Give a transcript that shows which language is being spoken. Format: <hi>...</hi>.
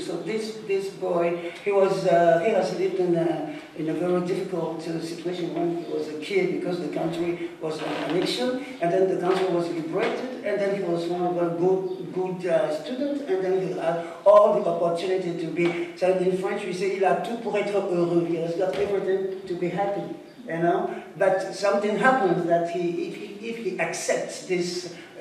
<en>So this boy, he has lived in a very difficult situation when he was a kid, because the country was on annexation, and then the country was liberated, and then he was one of a good student, and then he had all the opportunity to be. So in French we say,</en> <fr>il a tout pour être heureux.</fr> <en>He has got everything to be happy, you know. But something happens that if he accepts this.</en>